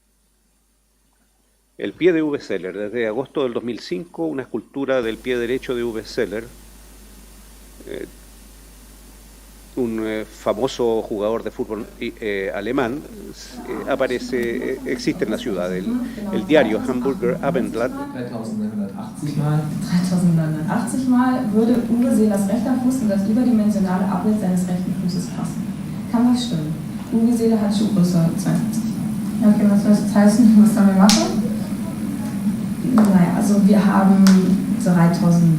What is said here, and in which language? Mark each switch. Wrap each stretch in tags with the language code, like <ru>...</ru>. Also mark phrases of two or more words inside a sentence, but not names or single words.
<es>El pie de Uwe Seller, desde agosto del 2005, una escultura del pie derecho de Uwe Seller, un famoso jugador de fútbol alemán, existe en la ciudad. El diario Hamburger Abendblatt</es> <de>3980 Mal würde Uwe Seelers rechter Fuß in das überdimensionale Abbild seines rechten Fußes passen. Kann das stimmen? Uwe Seeler hat Schuhgröße 52. Okay, was soll das heißen? Was sollen wir machen? Naja, also wir haben 3980 und 42.</de>